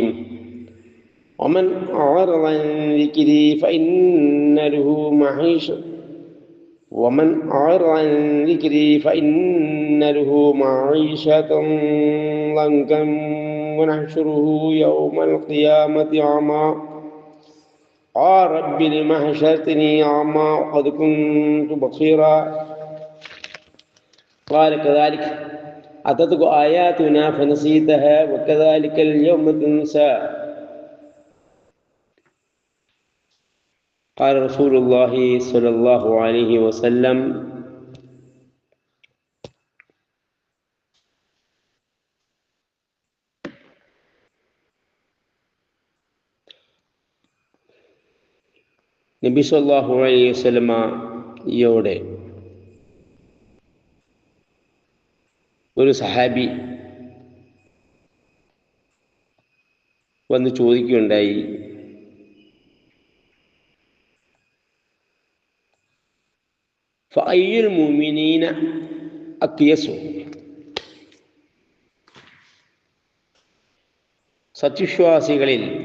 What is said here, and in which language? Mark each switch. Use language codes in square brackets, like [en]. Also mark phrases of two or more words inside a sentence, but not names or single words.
[ar] ومن أعرض عن ذكري فإن له معيشة ضنكا ونحشره يوم القيامة أعمى قال رب لم حشرتني أعمى وقد كنت بصيرا قال كذلك أتتك آياتنا فنسيتها وكذلك اليوم تنسى. قال رسول الله صلى الله عليه وسلم [ml] നബി സല്ലല്ലാഹു അലൈഹി വസല്ലമയോട് ഒരു സഹാബി വന്ന് ചോദിക്കുകയുണ്ടായി, [ar] فأي المؤمنين أكيس, [ml] സത്യവിശ്വാസികളിൽ